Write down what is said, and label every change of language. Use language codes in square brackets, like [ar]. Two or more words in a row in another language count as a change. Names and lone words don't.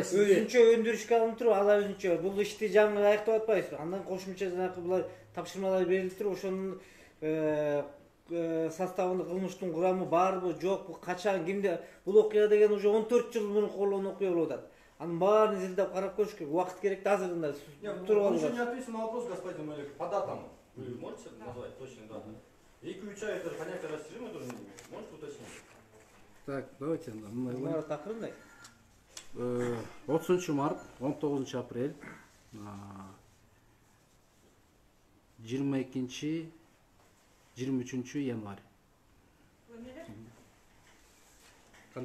[ky] Өзүнчө өндүрүшкө алынып туруп, ал өзүнчө бул ишти жаңы аяктап атпайбыз. Андан кошумча жанагы булар тапшырмалар берилип туруп, ошонун составында кылмыштын курамы барбы, жокпу, качан, кимде? Бул окуя деген уже 14 жыл мурун болгон окуя болуп атат. Анын баарын изилдеп карап көрүш керек. Убакыт керек да азырында туруп [ru] Он еще [ky] алып. [ru] не ответил на вопрос, господин Малек. По датам вы можете назвать точные даты? И ключа это понятие растяжимое тоже не имеет. Можете уточнить? Так, давайте. [ky] Мына такырындай. 30 март, 19 апрель, 22 23 январь. Кандай?